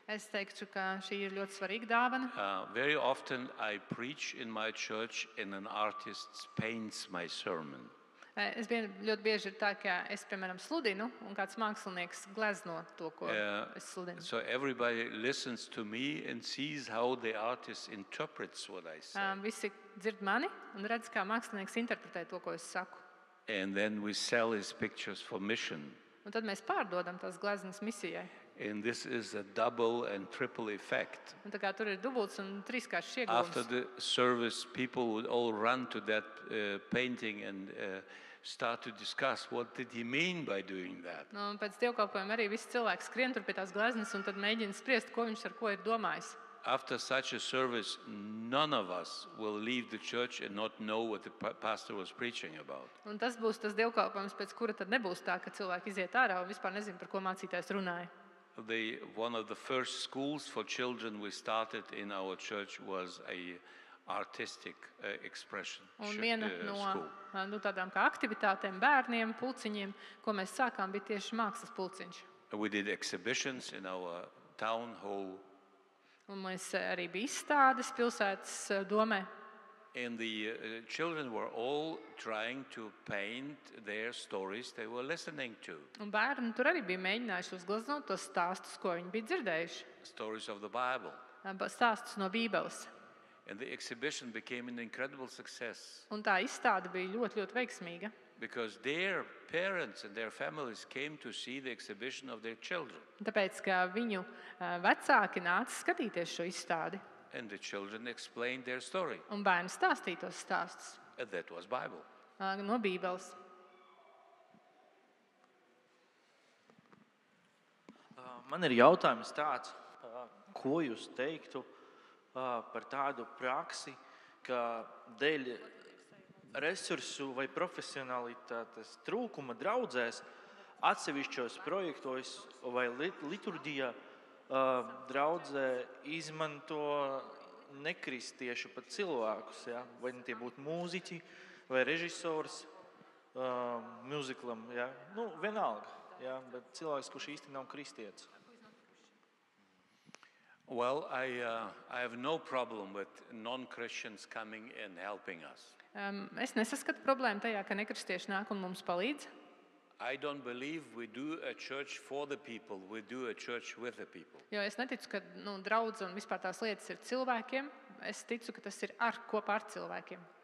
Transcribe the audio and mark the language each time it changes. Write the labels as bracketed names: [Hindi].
[Latvian] Es teiktu, ka šī ir ļoti svarīga dāvana. [English] Very often I preach in my church and an artist paints my sermon. [Latvian] Ļoti bieži ir tā, ka es, piemēram, sludinu, un kāds mākslinieks glezno to, ko es sludinu. [English] So everybody listens to me and sees how the artist interprets what I say. [Latvian] Visi dzird mani un redz, kā mākslinieks interpretē to, ko es saku. [English] And then we sell his pictures for mission. [Latvian] Un tad mēs pārdodam tās gleznas misijai. [English] And this is a double and triple effect. [Latvian] Un tā kā tur ir dubults un trīskāršs [English] After [Latvian] ieguvums. [English] the service, people would all run to that painting and start to discuss what did he mean by doing that. [Latvian] Nu, un pēc dievkalpojuma arī visi cilvēki skrien tur pie tās gleznas un tad mēģina spriest, ko viņš ar ko ir domājis. [English] After such a service, none of us will leave the church and not know what the pastor was preaching about. [Latvian] Un tas būs tas dievkalpojums, pēc kura tad nebūs tā, ka cilvēki iziet ārā un vispār nezin, par ko mācītājs runāja. [English] One of the first schools for children we started in our church was a artistic expression [Latvian] Un viena [English] school. [Latvian] no tādām kā aktivitātēm bērniem, pulciņiem, ko mēs sākām, bija tieši mākslas pulciņš. [English] We did exhibitions in our town hall. [Latvian] Un mēs arī bija izstādes pilsētas domē. [English] And the children were all trying to paint their stories they were listening to. [Latvian] Un bērni tur arī bija mēģinājuši uzgleznot tos stāstus, ko viņi bija dzirdējuši. [English] Stories of the Bible. [Latvian] Stāstus no Bībeles. [English] And the exhibition became an incredible success [Latvian] Un tā izstāde bija ļoti, ļoti veiksmīga. [English] because their parents and their families came to see the exhibition of their children. [Latvian] Tāpēc, ka viņu vecāki nāca skatīties šo izstādi. [English] And the children explained their story. [Latvian] Un bērni stāstīja tos stāstus [English] And that was Bible. [Latvian] no Bībeles. Man ir jautājums tāds, ko jūs teiktu par tādu praksi, ka dēļ resursu vai profesionalitātes trūkuma draudzēs atsevišķos projektos vai liturģijā draudzē izmanto nekristiešu pat cilvēkus, ja? Vai tie būtu mūziķi vai režisors muziklam, ja? Nu, vienalga, ja? Bet cilvēks, kurš īsti nav kristietis. [English] Well, I have no problem with non-Christians coming and helping us. [Latvian] Es nesaskatu problēmu tajā, ka nekristieši nāk un mums palīdz. [English] I don't believe we do a church for the people, we do a church with the people. [Latvian] Jo es neticu, ka draudze un vispār tās lietas ir cilvēkiem. Es ticu, ka tas ir kopā ar cilvēkiem.